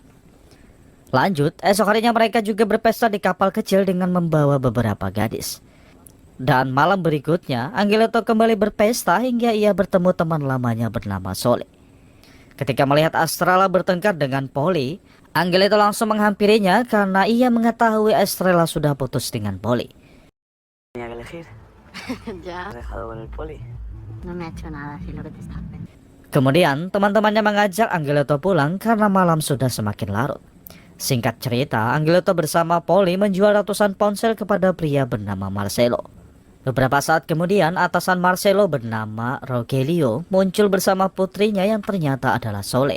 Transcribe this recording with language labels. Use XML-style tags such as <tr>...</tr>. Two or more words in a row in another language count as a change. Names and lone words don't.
<id>Lanjut, esok harinya mereka juga berpesta di kapal kecil dengan membawa beberapa gadis. Dan malam berikutnya, Angelito kembali berpesta hingga ia bertemu teman lamanya bernama Sole. Ketika melihat Estrella bertengkar dengan Polly, Angelito langsung menghampirinya karena ia mengetahui Estrella sudah putus dengan Polly.</id> <es>Tenía que elegir. Ya, Has dejado con el poli. no me ha hecho nada, si es lo que te estás pensando.</es> <id>Kemudian teman-temannya mengajak Angelito pulang karena malam sudah semakin larut. Singkat cerita, Angelito bersama Polly menjual ratusan ponsel kepada pria bernama Marcelo. Beberapa saat kemudian, atasan Marcelo bernama Rogelio muncul bersama putrinya yang ternyata adalah Sole.</id>